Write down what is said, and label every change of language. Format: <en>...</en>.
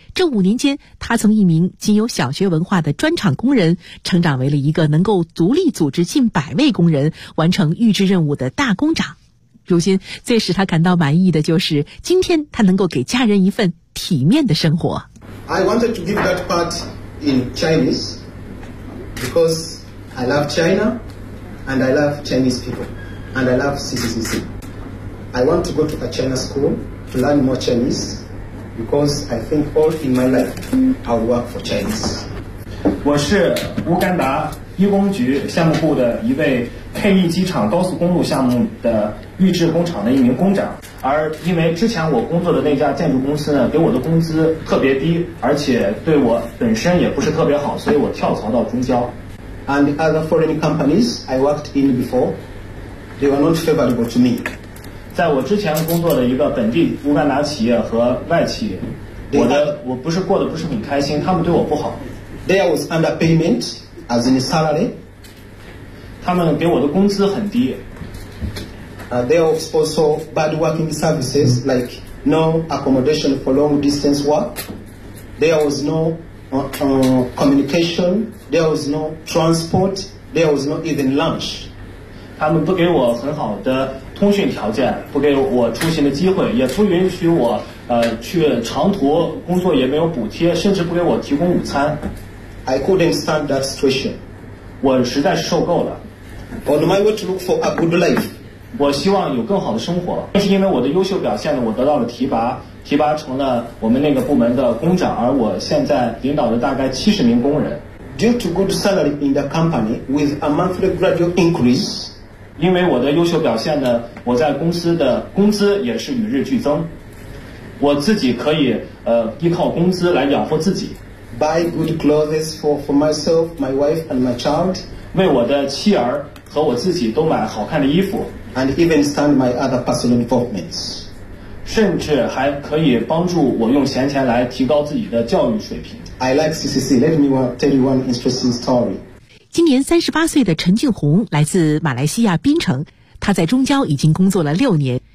<zh>这五年间，他从一名仅有小学文化的砖厂工人，成长为了一个能够独立组织近百位工人完成预制任务的大工长。如今最使他感到满意的就是今天他能够给家人一份体面的生活。</zh> <en>I wanted to give that part in Chinese because I love China and I love Chinese people and I love CCCC. I want to go to a China school to learn more Chinese because I think all in my life I'll work for Chinese.</en> <zh>我是乌干达一工局项目部的一位 K1 机场高速公路项目的预制工厂的一名工长，而因为之前我工作的那家建筑公司呢，给我的工资特别低，而且对我本身也不是特别好，所以我跳槽到中交。</zh> <en>And the other foreign companies I worked in before, they were not favorable to me.</en> <zh>在我之前工作的一个本地乌干达企业和外企，我不是过得不是很开心，他们对我不好。</zh> <en>They was underpayment as in salary.</en> <zh>他们给我的工资很低。</zh> <en>There was also bad working services like no accommodation for long distance work. There was no communication. There was no transport. There was not even lunch.</en> <zh>他们不给我很好的通讯条件，不给我出行的机会，也不允许我去长途工作，也没有补贴，甚至不给我提供午餐。</zh> <en>I couldn't stand that situation.</en> <zh>我实在是受够了。</zh> <en>On my way to look for a good life.</en> <zh>我希望有更好的生活，正是因为我的优秀表现呢，我得到了提拔成了我们那个部门的工长，而我现在领导了大概70名工人。</zh> <en>Due to good salary in the company with a monthly gradual increase，</en> <zh>因为我的优秀表现呢，我在公司的工资也是与日俱增，我自己可以依靠工资来养活自己。</zh> <en>Buy good clothes for myself, my wife and my child，</en> <zh>为我的妻儿和我自己都买好看的衣服。</zh> <en>And even stand my other personal involvements.</en> <zh>甚至还可以帮助我用闲钱来提高自己的教育水平。</zh> <en>I like CCC. Let me tell you one interesting story.</en> <zh>今年38岁的陈俊宏来自马来西亚槟城，他在中交已经工作了6年。</zh>